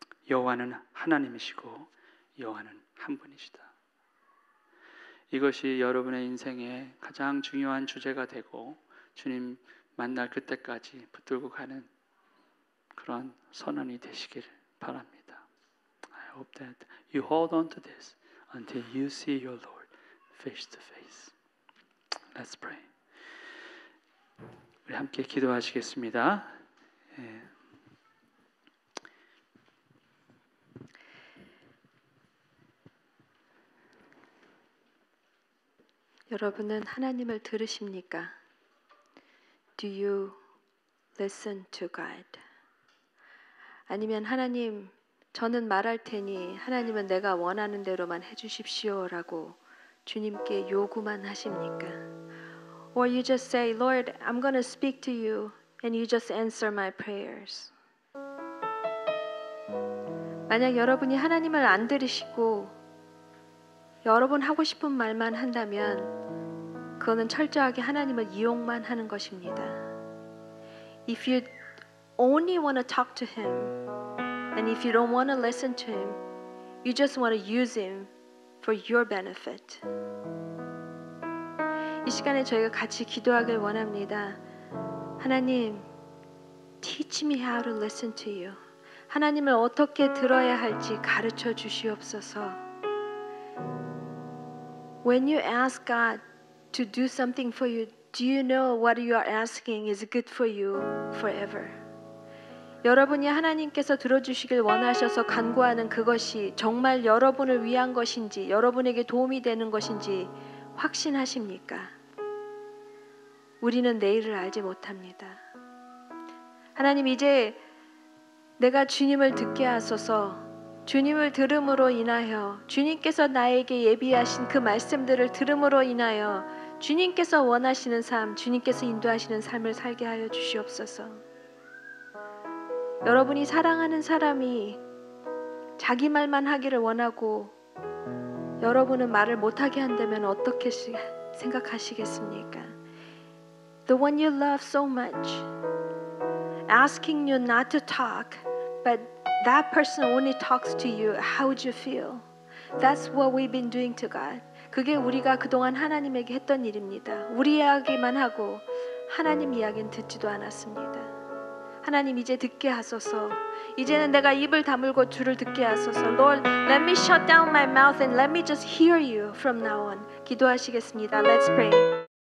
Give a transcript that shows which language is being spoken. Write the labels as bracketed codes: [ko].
[ko] 여호와는 하나님이시고 여호와는 한 분이시다. 이것이 여러분의 인생의 가장 중요한 주제가 되고 주님 만날 그때까지 붙들고 가는 그런 선언이 되시길 바랍니다. [en] I hope that you hold on to this until you see your Lord face to face. Let's pray. [ko] 우리 함께 기도하시겠습니다. 여러분은 하나님을 들으십니까? [en] Do you listen to God? [ko] 아니면 하나님, 저는 말할 테니 하나님은 내가 원하는 대로만 해주십시오라고 주님께 요구만 하십니까? [en] Or you just say, Lord, I'm going to speak to you and you just answer my prayers. [ko] 만약 여러분이 하나님을 안 들으시고 여러분 하고 싶은 말만 한다면 그거는 철저하게 하나님을 이용만 하는 것입니다. [en] If you only want to talk to Him and if you don't want to listen to Him, you just want to use Him for your benefit. [ko] 이 시간에 저희가 같이 기도하길 원합니다. [en] 하나님, teach me how to listen to you. [ko] 하나님을 어떻게 들어야 할지 가르쳐 주시옵소서. [en] When you ask God to do something for you, do you know what you are asking is good for you forever? [ko] 여러분이 하나님께서 들어주시길 원하셔서 간구하는 그것이 정말 여러분을 위한 것인지, 여러분에게 도움이 되는 것인지 확신하십니까? 우리는 내일을 알지 못합니다. 하나님, 이제 내가 주님을 듣게 하소서. 주님을 들음으로 인하여 주님께서 나에게 예비하신 그 말씀들을 들음으로 인하여 주님께서 원하시는 삶, 주님께서 인도하시는 삶을 살게 하여 주시옵소서. 여러분이 사랑하는 사람이 자기 말만 하기를 원하고 여러분은 말을 못하게 한다면 어떻게 생각하시겠습니까? [en] The one you love so much, asking you not to talk, but that person only talks to you, how would you feel? That's what we've been doing to God. [ko] 그게 우리가 그동안 하나님에게 했던 일입니다. 우리 이야기만 하고 하나님 이야기는 듣지도 않았습니다. 하나님, 이제 듣게 하소서. 이제는 내가 입을 다물고 주를 듣게 하소서. [en] Lord, let me shut down my mouth and let me just hear you from now on. [ko] 기도하시겠습니다. [en] Let's pray.